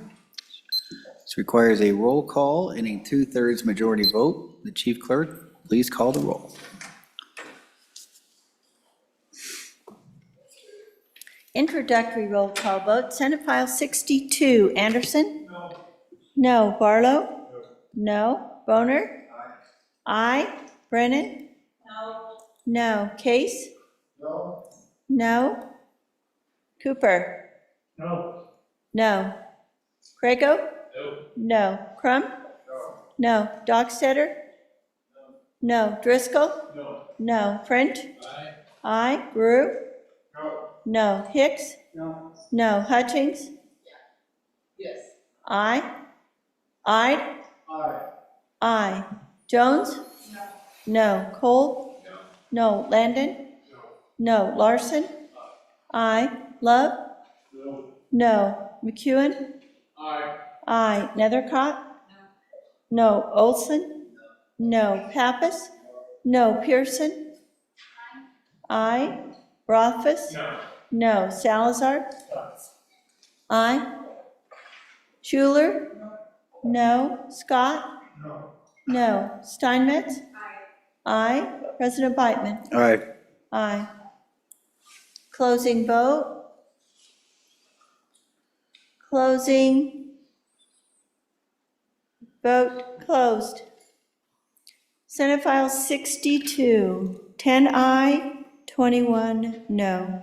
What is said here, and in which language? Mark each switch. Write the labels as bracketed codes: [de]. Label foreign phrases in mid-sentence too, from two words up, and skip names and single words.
[en] This requires a roll call and a 2/3 majority vote. The chief clerk, please call the roll. Introductory roll call vote, Senate File 62, Anderson? No. No. Barlow? No. Boner? Aye. Brennan? No. No. Case? No. No. Cooper? No. No. Crago? No. No. Crum? No. Dockstetter? No. Driscoll? No. No. French? Aye. Aye. Brew? No. No. Hicks? No. No. Hutchings? Yes. Aye. Aye. Aye. Aye. Jones? No. Cole? No. Landon? No. Larson? Aye. Love? No. No. McEwen? Aye. Aye. Nethercott? No. Olson? No. Pappas? No. Pearson? Aye. Rothfuss? No. No. Salazar? Aye. Schuler? No. Scott? No. No. Steinmetz? Aye. President Beitman? Aye. Aye. Closing vote. Closing. Vote closed. Senate File 62, 10 aye, 21 no.